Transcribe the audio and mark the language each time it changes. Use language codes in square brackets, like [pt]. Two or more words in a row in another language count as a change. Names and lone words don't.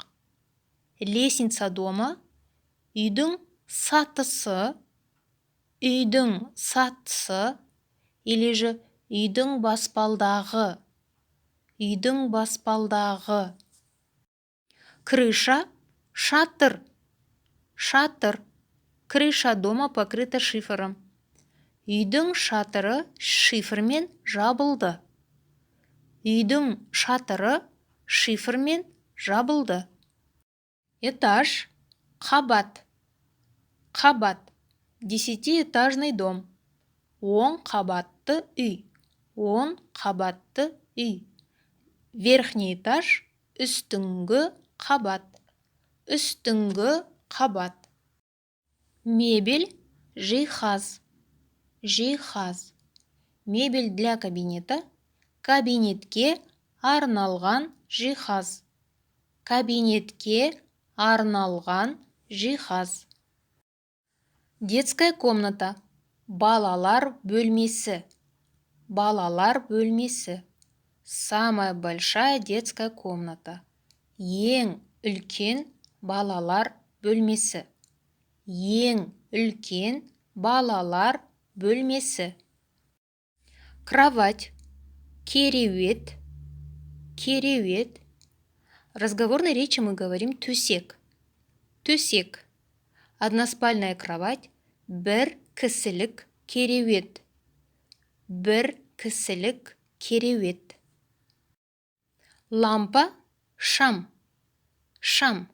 [ru] Лестница дома. [kk] Үйдің сатысы. Үйдің сатысы [ru] или же [kk] үйдің баспалдағы. Үйдің баспалдағы. Крыша, шатыр. Шатыр. [ru] Крыша дома покрыта шифером. [kk] Үйдің шатыры шифермен жабылды. Үйдің шатыры шифермен жабылды. Этаж, қабат. Қабат. [ru] 10-этажный дом. [kk] 10 қабатты үй. 10 қабатты үй. [ru] Верхний этаж, [kk] үстіңгі қабат. Үстіңгі қабат. Мебель, жиһаз. Жиһаз. [ru] Мебель для кабинета. [kk] Кабинетке арналған жиһаз. Кабинетке арналған жиһаз. [ru] Детская комната. [kk] Балалар бөлмесі. Балалар бөлмесі. [ru] Самая большая детская комната. [kk] Ең үлкен балалар бөлмесі. Ең үлкен балалар бөлмесі. Кровать. Кереует. Кереует. [ru] В разговорной речи мы говорим төсек. Төсек. Односпальная кровать. [kk] Бір кісілік кереует. Бір кісілік кереует. Лампа, шам. Шам.